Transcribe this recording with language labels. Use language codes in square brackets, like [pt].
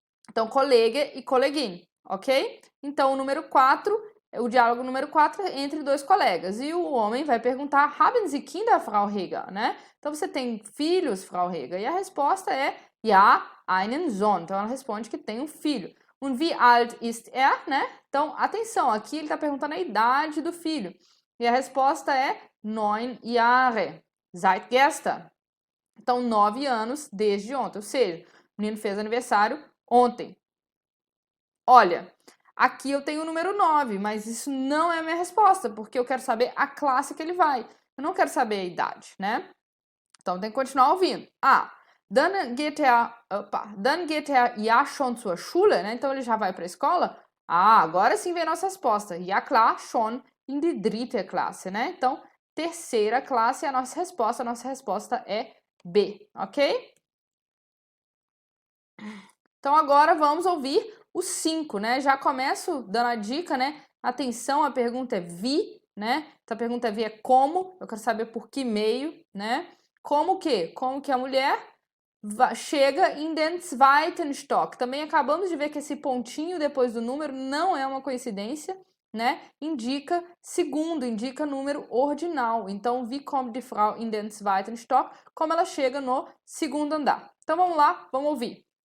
[pt] Então, Kollege e Kollegin. Ok? Então, o diálogo número 4 é entre dois colegas. E o homem vai perguntar, [de] haben Sie Kinder, Frau Heger? [pt] Né? Então, você tem filhos, Frau Heger? E a resposta é, [de] ja, einen Sohn. [pt] Então, ela responde que tem um filho. [de] Und wie alt ist er? [pt] Né? Então, atenção, aqui ele está perguntando a idade do filho. E a resposta é [de] 9 Jahre, seit gestern. [pt] Então, 9 anos desde ontem. Ou seja, o menino fez aniversário ontem. Olha, aqui eu tenho o número 9, mas isso não é a minha resposta, porque eu quero saber a classe que ele vai. Eu não quero saber a idade, né? Então tem que continuar ouvindo. [de] Dann geht er ja schon zur Schule, né? [pt] Então ele já vai para a escola? Agora sim vem a nossa resposta. [de] Ja klar, schon in die dritte Klasse, né? [pt] Então, terceira classe é a nossa resposta. A nossa resposta é B, ok? Então agora vamos ouvir o 5, né? Já começo dando a dica, né? Atenção, a pergunta é wie, né? Então a pergunta é wie é como, eu quero saber por que meio, né? Como o quê? Como que a mulher chega [de] in den zweiten Stock. [pt] Também acabamos de ver que esse pontinho depois do número não é uma coincidência, né? Indica segundo, indica número ordinal. Então, [de] wie kommt die Frau in den zweiten Stock? [pt] Como ela chega no segundo andar. Então vamos lá, vamos ouvir.